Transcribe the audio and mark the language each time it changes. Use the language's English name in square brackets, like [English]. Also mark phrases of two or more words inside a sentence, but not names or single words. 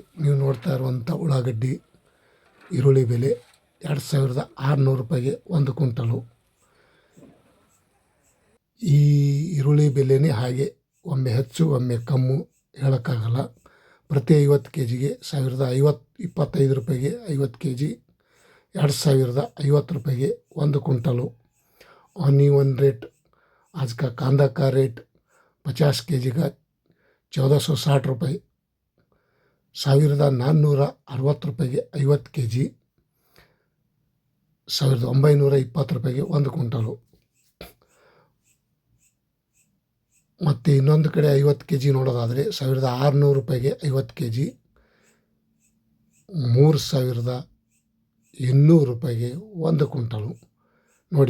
[Kannada] ನೀವು ನೋಡ್ತಾ ಇರುವಂಥ ಉಳ್ಳಾಗಡ್ಡಿ ಈರುಳ್ಳಿ ಬೆಲೆ 2600 ರೂಪಾಯಿಗೆ ಒಂದು ಕ್ವಿಂಟಲು. ಈ ಈರುಳ್ಳಿ ಬೆಲೆನೇ ಹಾಗೆ, ಒಮ್ಮೆ ಹೆಚ್ಚು ಒಮ್ಮೆ ಕಮ್ಮು ಹೇಳೋಕ್ಕಾಗಲ್ಲ. ಪ್ರತಿ 50 kgಗೆ 25 ರೂಪಾಯಿಗೆ 50 kg, 2050 ರೂಪಾಯಿಗೆ ಒಂದು ಕ್ವಿಂಟಲು. [English] on rate [Hindi] आज का कांदा का रेट 50 kg का 1460 [Kannada] ರೂಪಾಯಿ, 1460 ರೂಪಾಯಿಗೆ 50 kg, 1920 ರೂಪಾಯಿಗೆ ಒಂದು ಕ್ವಿಂಟಲು. ಮತ್ತು ಇನ್ನೊಂದು ಕಡೆ 50 kg ನೋಡೋದಾದರೆ 1600 ರೂಪಾಯಿಗೆ 50 kg, 3200 ರೂಪಾಯಿಗೆ ಒಂದು ಕ್ವಿಂಟಲು ನೋಡಿ.